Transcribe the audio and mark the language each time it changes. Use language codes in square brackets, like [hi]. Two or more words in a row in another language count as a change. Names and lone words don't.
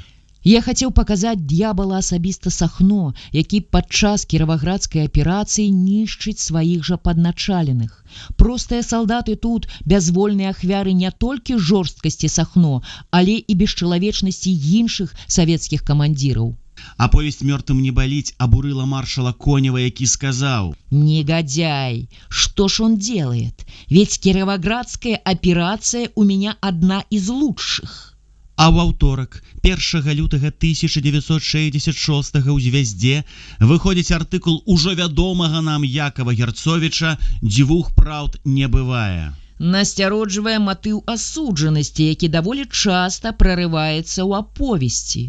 [be] Я хацеў паказаць д'ябала асабіста Сахно, які падчас кіраваградскай аперацыі нішчыць сваіх жа падначаленых. Простыя салдаты тут бязвольныя ахвяры не толькі жорсткасці Сахно, але і бесчалавечнасці іншых савецкіх камандзіраў. Аповесць «Мёртвым не болить» обурила маршала Конева, які сказаў: [ru] «Негодяй! Что ж он делает? Ведь Кировоградская операция у меня одна из лучших». [be] А ў аўторак, 1 лютага 1966 ў «Звяздзе» выходзіць артыкул ужо вядомага нам Якова Герцовіча «Дзвюх праўд не бывае». Насцяроджвае матыў асуджанасці, які даволі часта прарываецца ў аповесці.